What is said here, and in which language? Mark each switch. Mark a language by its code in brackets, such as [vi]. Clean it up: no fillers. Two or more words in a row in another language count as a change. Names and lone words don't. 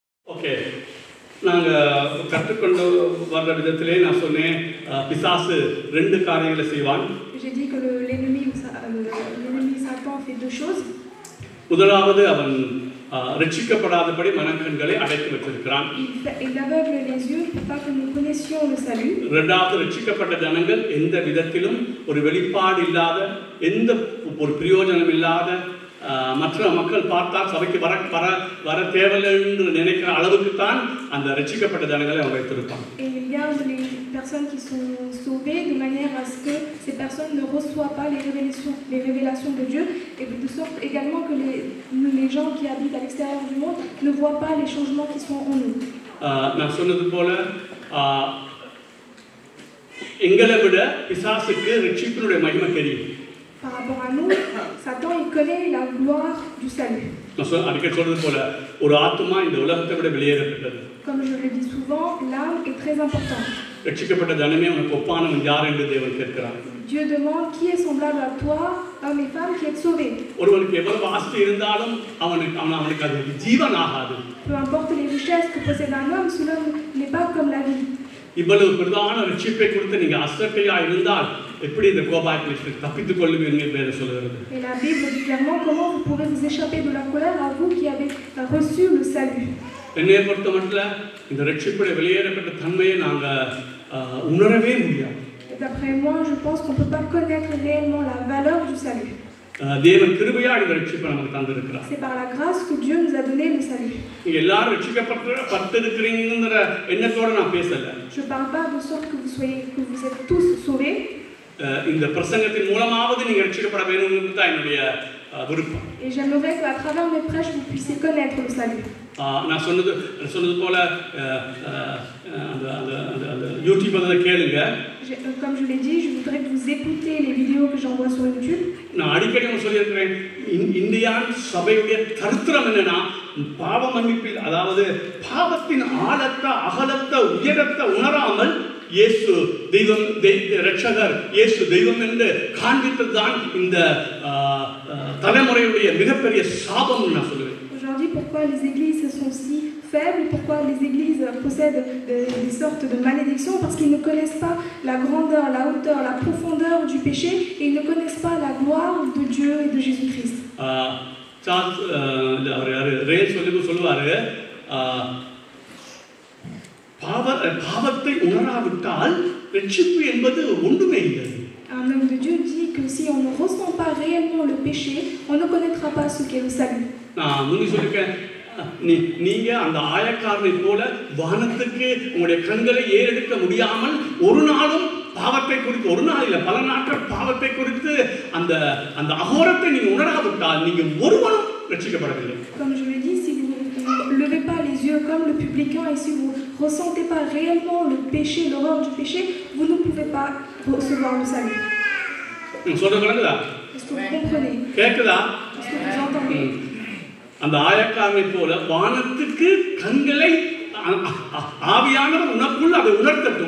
[ta] ஓகே, நாங்கள் கற்றுக்கொண்டு வர்ற விதத்திலே நான் சொன்னேன், பிசாசு ரெண்டு காரியங்களை செய்வான். [fr] J'ai dit que l'ennemi Satan fait deux choses. [ta] முதலாவது அவன் ரட்சிக்கப்படாதபடி மனக்கண்களை அடைத்து வச்சிருக்கிறான். [fr] Il aveugle les yeux pour pas que nous connaissions le salut. [ta] இரண்டாவது, ரட்சிக்கப்பட்ட ஜனங்கள் எந்த விதத்திலும் ஒரு வெளிப்பாடு இல்லாத, எந்த ஒரு பிரயோஜனம் இல்லாத, மற்ற மக்கள் பார்த்தால் சபைக்கு வர தேவையில்லை என்று நினைக்கிற அளவுக்கு தான் அந்த ரட்சிக்கப்பட்ட ஜனங்களை அவன் வைத்திருப்பான். [fr] Et il garde les personnes qui sont sauvées de manière à ce que ces personnes ne reçoivent pas les révélations de Dieu, et de sorte également que les gens qui habitent à l'extérieur du monde ne voient pas les changements qui sont en nous. [ta] நான் சொன்னது போல எங்களை விட பிசாசுக்கு ரட்சிப்பினுடைய மகிமை தெரியும். [fr] Par rapport à nous, Satan il connaît la gloire du salut. [ta] அடிக்கடி சொல்றது போல ஒரு ஆத்துமா இந்த உலகத்தை விட வெளியேறப்பட்டது. [fr] Comme je le dis souvent, l'âme est très importante. [ta] ரட்சிக்கப்பட்ட ஜனமே உனக்கு ஒப்பானவன் யார் என்று தேவன் கேட்கிறார். [fr] Dieu demande qui est semblable à toi, homme et femme qui est sauvé. [ta] ஒருவனுக்கு எவ்வளவு ஆஸ்தி இருந்தாலும் அவனுக்கு அது ஜீவன் ஆகாது. [fr] Peu importe les richesses que possède un homme, cela n'est pas comme la vie. [ta] இவ்வளவு பிரதான ரட்சிப்பை குறித்து நீங்க அசட்டையா இருந்தால் எப்படி இந்த கோபாக்கிலிருந்து தப்பித்துக் கொள்ளுவீர்கள் என்று சொல்கிறது. [fr] Et la Bible dit clairement comment vous pourrez vous échapper de la colère à vous qui avez reçu le salut. [ta] என்னை பொறுத்தமட்டில் இந்த ரட்சிப்புடைய வெளியேறப்பட்ட தன்மையை நாங்க உணரவே முடியாது. [fr] D'après moi, je pense qu'on peut pas connaître réellement la valeur du salut. [ta] தேவன் கிருபையா இந்த ரட்சிப்பை நமக்கு தந்திருக்கிறார். [fr] C'est par la grâce que Dieu nous a donné le salut. [ta] நீங்க எல்லாரும் ரட்சிக்கப்பட்டிருக்கிறீங்கங்கற எண்ணத்தோட நான் பேசல. [fr] Je parle pas de sorte que vous êtes tous sauvés. [ta] இந்த பிரசங்கத்தின் மூலமாவது நீங்க ரட்சிக்கப்பட வேணும்னு தான் என்னுடைய விருப்பம். [fr] Et j'aimerais qu'à travers mes prêches vous puissiez connaître le salut. [ta] நான் சொன்னது போல அந்த யூடியூப்ல கேளுங்க. [fr] Comme je l'ai dit, je voudrais que vous écoutez les vidéos que j'envoie sur YouTube. [ta] நான் அடிக்கடி சொல்லியிருக்கிறேன், இந்தியா சபையுடைய கருத்திரம் என்னன்னா, பாவ மன்னிப்பில், அதாவது பாவத்தின் ஆழத்தை அகலத்தை உயரத்தை உணராமல் இயேசு தெய்வம், ரட்சகர் இயேசு தெய்வம் என்று காண்பித்ததுதான் இந்த தலைமுறையுடைய மிகப்பெரிய சாபம் நான் சொல்லுவேன். [fr] Aujourd'hui, pourquoi les églises sont si faibles, pourquoi les églises possèdent des sortes de malédictions? Parce qu'ils ne connaissent pas la grandeur, la hauteur, la profondeur du péché, et ils ne connaissent pas la gloire de Dieu et de Jésus-Christ. [ta] சொல்லுவாரு, பாவத்தை உணராவிட்டால் ரட்சிப்பு என்பது ஒன்றுமே இல்லை. [fr] Un homme de Dieu dit que si on ne ressent pas réellement le péché, on ne connaîtra pas ce qu'est le salut. [ta] நான் முன்னே சொல்லிருக்கேன், நீங்க அந்த ஆயக்காரனை போல வானத்துக்கு உங்களுடைய கண்களை ஏறெடுக்க முடியாமல் ஒரு நாளும் பாவத்தை குறித்து, ஒரு நாள் இல்ல பல நாட்கள் பாவத்தை குறித்து அந்த அந்த அகோரத்தை நீங்க உணராவிட்டால் நீங்க ஒருவனும் ரட்சிக்கப்படவில்லை. [fr] Comme je le dis, si vous ne levez pas les yeux comme le publicain et si vous ne ressentez pas réellement le péché, l'horreur du péché, vous ne pouvez pas recevoir le salut. Est-ce que vous comprenez? Est-ce que vous entendez? [ta] அந்த ஆயக்காரனை போல வானத்துக்கு கண்களை ஆவியானவர் உனக்குள் அதை உணர்த்தட்டும்.